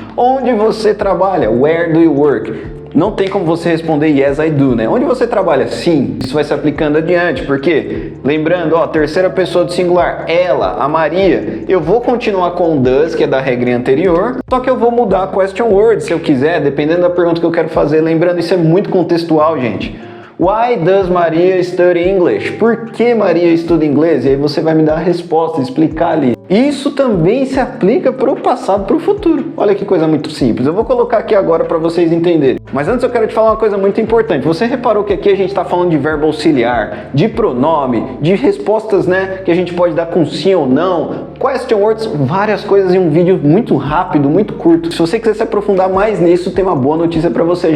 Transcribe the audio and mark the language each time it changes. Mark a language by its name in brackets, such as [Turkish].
[Portuguese] Onde você trabalha? [English] Where do you work? [Portuguese] Não tem como você responder [English] yes, I do, [Portuguese] né? Onde você trabalha? Sim. Isso vai se aplicando adiante, porque, lembrando, ó, terceira pessoa do singular, ela, a Maria, eu vou continuar com o does, que é da regrinha anterior, só que eu vou mudar a question word, se eu quiser, dependendo da pergunta que eu quero fazer. Lembrando, isso é muito contextual, gente. [English] Why does Maria study English? [Portuguese] Por que Maria estuda inglês? E aí você vai me dar a resposta, explicar ali. Isso também se aplica para o passado, para o futuro. Olha que coisa muito simples. Eu vou colocar aqui agora para vocês entenderem. Mas antes eu quero te falar uma coisa muito importante. Você reparou que aqui a gente está falando de verbo auxiliar, de pronome, de respostas, né, que a gente pode dar com sim ou não, question words, várias coisas em um vídeo muito rápido, muito curto. Se você quiser se aprofundar mais nisso, tem uma boa notícia para você.